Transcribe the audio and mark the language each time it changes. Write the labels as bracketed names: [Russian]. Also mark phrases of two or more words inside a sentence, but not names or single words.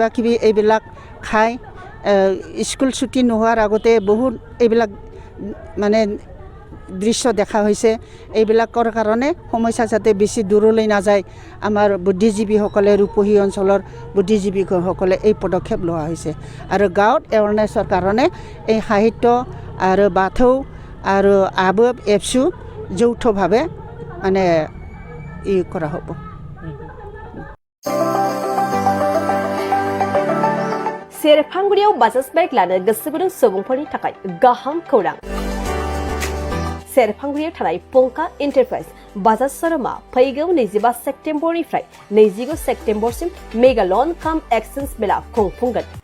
[Assamese] কিবি এইবিলাক খাই স্কুল ছুটি নোহোৱাৰ আগতে বহুত এইবিলাক মানে দৃশ্য দেখা হৈছে এইবিলাকৰ কাৰণে সমস্যা যাতে বেছি দূৰলৈ নাযায় আমাৰ বুদ্ধিজীৱীসকলে ৰূপহী অঞ্চলৰ বুদ্ধিজীৱীসকলে এই পদক্ষেপ লোৱা হৈছে আৰু গাঁৱত এৱাৰনেছৰ কাৰণে এই সাহিত্য আৰু বাথৌ আৰু আবব এপচু যৌথভাৱে মানে কৰা হ'ব [Bodo] सेरफांगुरियाव बाजाज बाइक लानो गोसो गुदुं सुबुंफोरनि थाखाय गाहाम खौरां सेरफांगुरियाव थानाय पंका एन्टारप्राइज बाजाज शोरूमा फैगौ 25 सेप्तेम्बरनिफ्राय 25 सेप्तेम्बरसिम [English] mega loan cum exchange [Bodo] मेला खुंफुंगोन